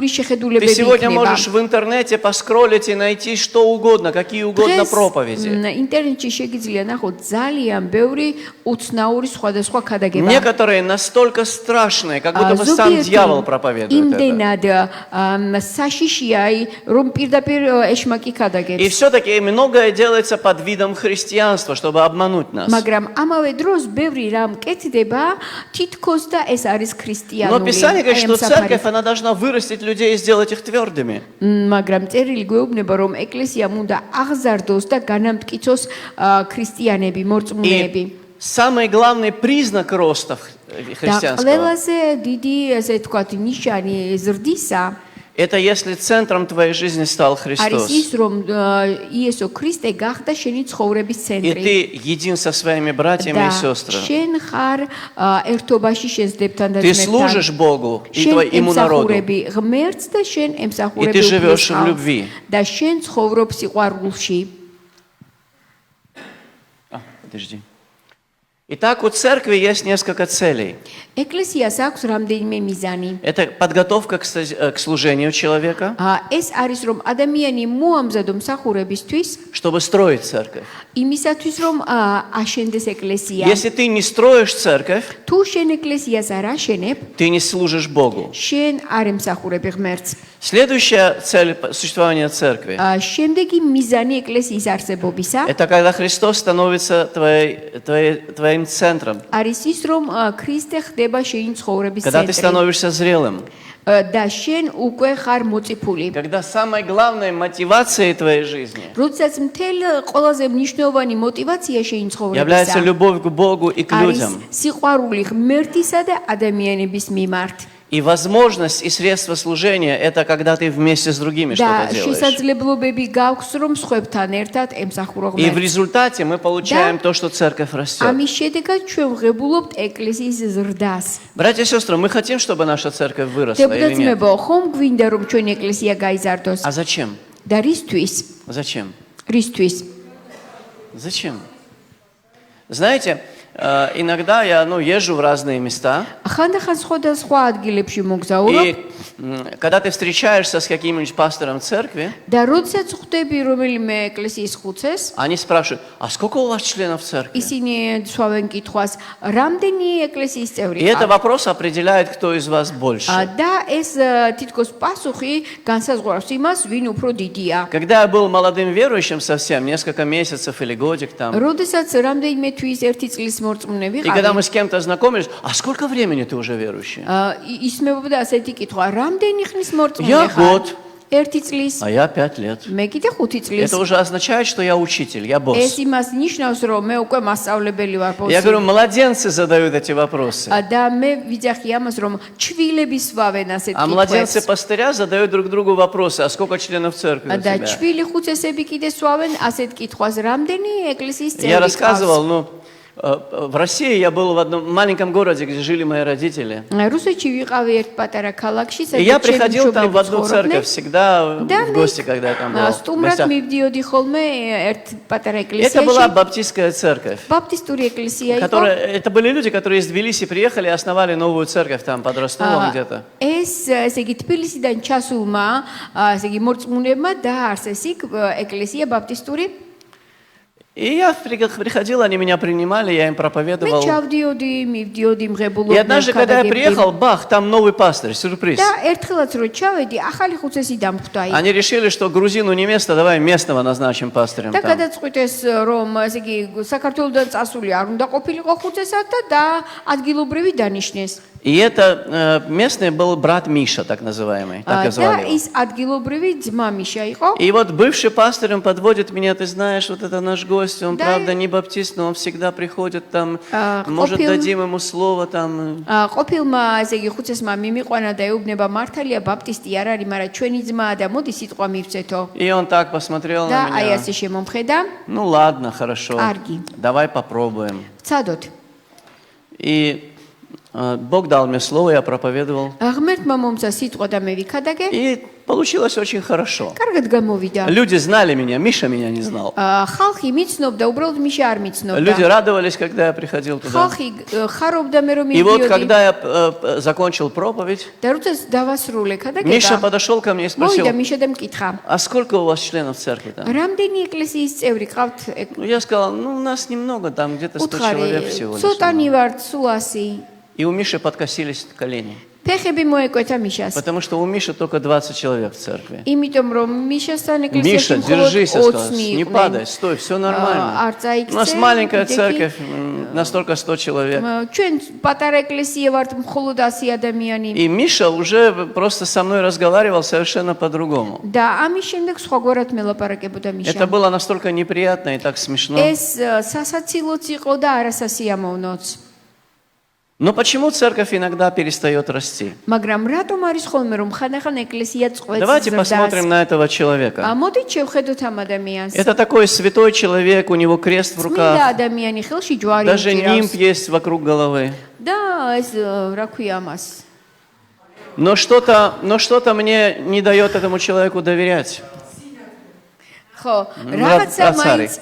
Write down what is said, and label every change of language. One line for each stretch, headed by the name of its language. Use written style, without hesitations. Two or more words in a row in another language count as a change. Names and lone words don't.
Russian: Ты
Georgian: შეხედულებები
Russian: сегодня
Georgian: იქნება.
Russian: можешь в интернете поскроллить и найти что угодно, какие угодно проповеди.
Georgian: ინტერნეტში შეგიძლია ნახოთ ძალიან ბევრი უცნაური სხვადასხვა ქადაგება.
Russian: Некоторые настолько страшные, как будто бы сам дьявол проповедует это.
Georgian: იმდენად საშიშია, რომ პირდაპირ ეშმაკი
Russian: И
Georgian: ქადაგებს.
Russian: все-таки многое делается под видом христианства, чтобы обмануть нас.
Georgian: მაგრამ ამავე დროს ბევრი რამ კეთდება თითქოს და ეს არის ქრისტიანული.
Russian: Но Писание говорит,
Georgian: აი ამ
Russian: что церковь,
Georgian: საფარი.
Russian: она должна вырастить людей и сделать их твердыми.
Georgian: მაგრამ წერილი გვეუბნება რომ ეკლესიამ უნდა აღზარდოს და განამტკიცოს ქრისტიანები, მორწმუნეები.
Russian: И самый главный признак роста
Georgian: და
Russian: христианского
Georgian: ყველაზე დიდი ესე თქვათ ნიშანი ზრდისა
Russian: это если центром твоей жизни стал
Georgian: არის
Russian: Христос.
Georgian: ის რომ იესო ქრისტე გახდა შენი ცხოვრების
Russian: И
Georgian: ცენტრი.
Russian: ты един со своими братьями и сестрами.
Georgian: შენ ხარ ერთობაში შეზდებთან და
Russian: Ты служишь Богу и
Georgian: შენ
Russian: ему народу.
Georgian: ემსახურები ღმერთს და შენ
Russian: И
Georgian: ემსახურები
Russian: ты живешь
Georgian: უფლის
Russian: в
Georgian: ხალხს.
Russian: любви.
Georgian: და შენ ცხოვრობ სიყვარულში.
Russian: Подожди. Итак, у церкви есть несколько целей.
Georgian: ეკლესიას აქვს რამდენიმე მიზანი.
Russian: Это подготовка к служению человека,
Georgian: ეს არის რომ ადამიანი მოამზადო მსახურებისთვის,
Russian: чтобы строить церковь.
Georgian: იმისათვის რომ აშენდეს ეკლესია.
Russian: Если ты не строишь церковь,
Georgian: თუ შენ ეკლესიას არ აშენებ,
Russian: ты не служишь Богу.
Georgian: შენ არ ემსახურები ღმერთს.
Russian: Следующая цель существования церкви
Georgian: შემდეგი მიზანი ეკლესიის არსებობისა
Russian: это когда Христос становится твоим центром,
Georgian: არის ის რომ ქრისტე ხდება შენი ცხოვრების
Russian: когда ты
Georgian: ცენტრი
Russian: становишься зрелым,
Georgian: და შენ უკვე ხარ მოწიფული.
Russian: когда самой главной мотивацией твоей жизни
Georgian: როდესაც მთელ ყველაზე მნიშვნელოვანი мотивация შენი
Russian: является
Georgian: ცხოვრებისა
Russian: любовь к Богу и к
Georgian: არის
Russian: людям.
Georgian: სიყვარული ღმერთისა და ადამიანების მიმართ.
Russian: И возможность и средства служения это когда ты вместе с другими
Georgian: და
Russian: что-то делаешь.
Georgian: შესაძლებლობები გაქვს რომ სხვებთან ერთად ემსახურო
Russian: И в
Georgian: ღმერთს.
Russian: результате мы получаем то, что церковь растет.
Georgian: ამის შედეგად ჩვენ ვღებულობთ ეკლესიის ზრდას.
Russian: Братья и сестры, мы хотим, чтобы наша церковь выросла или нет?
Georgian: დეპუტატებო, ხომ გვინდა რომ ჩვენი ეკლესია გაიზარდოს?
Russian: А зачем?
Georgian: და რისთვის?
Russian: Зачем?
Georgian: რისთვის?
Russian: Зачем? Знаете, иногда я езжу в разные места,
Georgian: ხანდახან სხვადასხვა ადგილებში მოგზაურობ
Russian: и когда ты встречаешься с каким-нибудь пастором церкви,
Georgian: და როდესაც ხვდები რომელიმე ეკლესიის ხუცეს,
Russian: они спрашивают, а сколько у вас членов церкви?
Georgian: ისინი სვავენ კითხვას, რამდენი ეკლესიის წევრი
Russian: И это
Georgian: ყავთ?
Russian: вопрос определяет, кто из вас больше.
Georgian: და ეს თითქოს პასუხი განსაზღვრავს იმას, ვინ უფრო დიდია.
Russian: Когда я был молодым верующим совсем, несколько месяцев или годик там,
Georgian: როდესაც რამდენიმე თვის ერთი წლის მორწმუნე
Russian: и когда мы
Georgian: ვიყავი,
Russian: с кем-то знакомились, а сколько времени ты уже верующий?
Georgian: ისმებობდა ასეთი კითხვა, რამდენი ხნის მორწმუნე
Russian: Я
Georgian: ხარ?
Russian: год.
Georgian: ერთი წლის,
Russian: А я 5 лет.
Georgian: მე კიდე 5 წლის.
Russian: Это уже означает, что я учитель, я
Georgian: ეს
Russian: босс.
Georgian: იმას ნიშნავს, რომ მე უკვე მასწავლებელი ვარ
Russian: Я говорю,
Georgian: პოსი.
Russian: младенцы задают эти вопросы.
Georgian: და მე ვიძახი ამას, რომ ჩვილები სვავენ ასეთ
Russian: А младенцы
Georgian: კითხვებს.
Russian: пастыря задают друг другу вопросы, а сколько членов церкви у
Georgian: და
Russian: тебя?
Georgian: ჩვილი ხუცესები კიდე სვავენ ასეთ კითხვას, რამდენი ეკლესიის
Russian: Я
Georgian: წევრი
Russian: рассказывал,
Georgian: ყავს?
Russian: В России я был в одном маленьком городе, где жили мои родители.
Georgian: რუსეთში ვიყავი ერთ პატარა ქალაქში,
Russian: И я
Georgian: სადაც ჩემი
Russian: приходил там в
Georgian: მშობლები
Russian: одну церковь
Georgian: ცხოვრობდნენ.
Russian: всегда Да, в гости, когда я там был.
Georgian: სტუმრად მივდიოდი ხოლმე ერთ პატარა
Russian: Это была
Georgian: ეკლესიაში.
Russian: баптистская церковь.
Georgian: ბაპტისტური ეკლესია იყო.
Russian: Это были люди, которые из Тбилиси приехали и основали новую церковь там под Ростовом где-то.
Georgian: ესე იგი თბილისიდან ჩასულმა, ესე იგი მორწმუნეებმა დააარსეს იქ ეკლესია ბაპტისტური.
Russian: И я приходил, они меня принимали, я им
Georgian: მე
Russian: проповедовал.
Georgian: ჩავდიოდი, მივდიოდი,
Russian: И
Georgian: მღებულობდნენ,
Russian: однажды, когда я
Georgian: გადაგებდნენ.
Russian: приехал, бах, там новый пастырь, сюрприз.
Georgian: და ერთხელაც რო ჩავედი, ახალი ხუცესი დამხვდა იქ.
Russian: Они решили, что грузину не место, давай местного назначим пастырем
Georgian: და
Russian: там.
Georgian: გადაწყვიტეს, რომ ესე იგი საქართველოსდან წასული არ უნდა ყოფილიყო ხუცესად და ადგილობრივი დანიშნეს.
Russian: И это местный был брат Миша, так называемый, так и
Georgian: და
Russian: звали его.
Georgian: ის ადგილობრივი ძმა მიშა იყო.
Russian: И вот бывший пастырь, он подводит меня, ты знаешь, вот это наш гость, он Да, правда не баптист, но он всегда приходит там, может купил. дадим ему слово там.
Georgian: ყოფილმა ესე იგი ხუცესმა მიმიყვანა და ეუბნება მართალია ბაპტისტი არ არის, მაგრამ ჩვენი ძმაა და მოდი სიტყვა მივცეთო.
Russian: И он так посмотрел
Georgian: და
Russian: на
Georgian: აი
Russian: меня.
Georgian: ასე შემომხედა.
Russian: Ну ладно, хорошо, Арги. давай попробуем.
Georgian: ვცადოთ.
Russian: И Бог дал мне слово, я проповедовал.
Georgian: ღმერთმა მომცა სიტყვა და მე ვიქადაგე.
Russian: И получилось очень хорошо.
Georgian: კარგად გამოვიდა.
Russian: Люди знали меня, Миша меня не знал.
Georgian: ხალხი მიცნობდა, უბრალოდ მიშა არ მიცნობდა.
Russian: Люди радовались, когда я приходил туда.
Georgian: ხალხი ხარობდა მე რომ
Russian: И вот
Georgian: მივიდიოდი.
Russian: когда я закончил проповедь,
Georgian: და როდესაც დავასრულე
Russian: Миша
Georgian: ქადაგება.
Russian: подошел ко мне и спросил,
Georgian: მოვიდა მიშა და მკითხა.
Russian: а сколько у вас членов церкви там?
Georgian: რამდენი ეკლესიის წევრი ყავთ?
Russian: Ну, я сказал, ну, у нас немного, там где-то 100 человек
Georgian: უთხარი,
Russian: всего лишь.
Georgian: ცოტანი ვართ, სულ 100.
Russian: И у Миши подкосились колени,
Georgian: ფეხები მოეკვეთა მიშას.
Russian: потому что у Миши только 20 человек в церкви.
Georgian: იმიტომ რომ მიშასთან
Russian: Миша,
Georgian: ეკლესიაში მხოლოდ
Russian: держись, я сказал,
Georgian: 20
Russian: не падай, стой, все нормально.
Georgian: არ წაიქცე.
Russian: У нас маленькая церковь, настолько 100 человек.
Georgian: ჩვენ პატარა ეკლესია ვართ, მხოლოდ 100 ადამიანი.
Russian: И Миша уже просто со мной разговаривал совершенно по-другому.
Georgian: და ამის შემდეგ სხვაგვარად მელაპარაკებოდა მიშა.
Russian: Это было настолько неприятно и так смешно.
Georgian: ეს სასაცილოც იყო და არასასიამოვნოც.
Russian: Но почему церковь иногда перестает расти?
Georgian: მაგრამ რატომ არის ხოლმე რომ ხანდახან ეკლესია წყვეტს
Russian: Давайте посмотрим на этого человека.
Georgian: მოდით შევხედოთ ამ ადამიანს.
Russian: Это такой святой человек, у него крест в
Georgian: წმინდა
Russian: руках,
Georgian: ადამიანი ხელში ჯვარი
Russian: даже нимб
Georgian: უჭირავს.
Russian: есть вокруг головы.
Georgian: და ეს რა ქვია ამას?
Russian: Но что-то мне не дает этому человеку доверять.
Georgian: ხო, რაცარი?